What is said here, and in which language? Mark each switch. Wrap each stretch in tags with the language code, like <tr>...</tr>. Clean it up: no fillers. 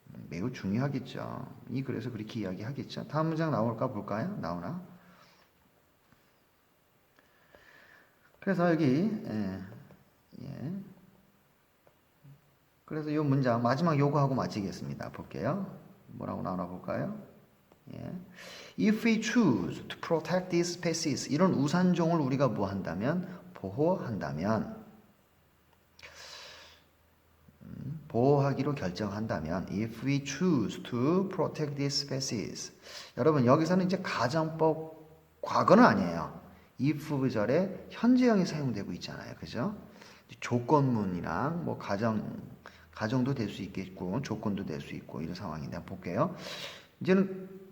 <ko>매우 중요하겠죠. 그래서 그렇게 이야기하겠죠. 다음 문장 나올까 볼까요? 나오나? 그래서 여기 그래서 이 문장 마지막 요거하고 마치겠습니다. 볼게요. 뭐라고 나오나 볼까요?</ko> <en>If we choose to protect these species,</en> <ko>이런 우산종을 우리가 뭐 한다면? 보호한다면, 보호하기로 결정한다면,</ko> <en>if we choose to protect these species.</en> <ko>여러분, 여기서는 이제 가정법 과거는 아니에요. if 구절에 현재형이 사용되고 있잖아요. 그죠? 조건문이랑 뭐 가정도 될 수 있겠고, 조건도 될 수 있고, 이런 상황인데, 한번 볼게요. 이제는</ko>